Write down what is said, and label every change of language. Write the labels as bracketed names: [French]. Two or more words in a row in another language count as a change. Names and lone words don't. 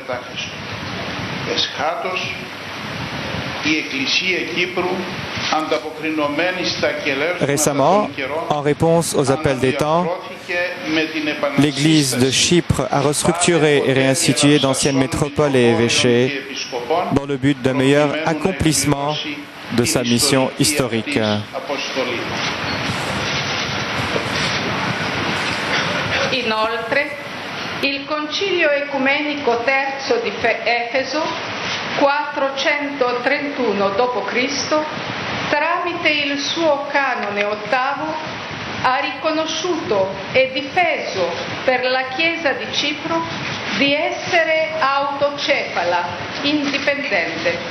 [French] Récemment, en réponse aux appels des temps, l'Église de Chypre a restructuré et réinstitué d'anciennes métropoles et évêchés dans le but d'un meilleur accomplissement de sa mission historique. [Italian] Inoltre, il Concilio Ecumenico III di Efeso, 431 d.C., tramite il suo canone ottavo, ha riconosciuto e difeso per la Chiesa di Cipro di essere autocefala, indipendente.